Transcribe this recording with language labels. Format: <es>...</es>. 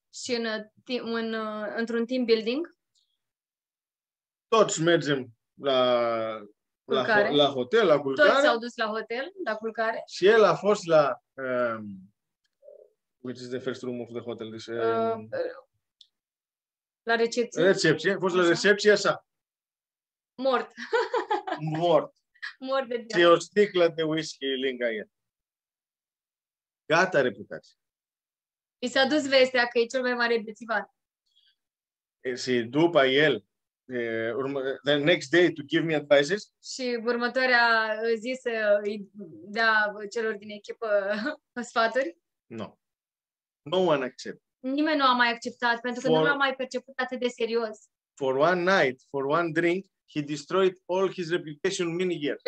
<ro>Și într-un team building. Toți mergem la hotel, la culcare. Toți s-au dus la hotel, la culcare. Și el a fost la</ro> <en>which is the first room of the hotel?</en> <ro>La recepție. Recepție. A fost la recepție așa. Mort. Mort de diavol. Și o sticlă de whisky lângă el. Gata reputație. I s-a dus vestea că e cel mai mare bețivan. Și după el,</ro> <en>the next day to give me advices.</en> <ro>Și următoarea zi să îi dea celor din echipă sfaturi.</ro> <en>No. No one accept.</en> <ro>Nimeni nu a mai acceptat, pentru că nu l-a mai perceput atât de serios.</ro> <en>For one night, for one drink, he destroyed all his reputation many years.</en>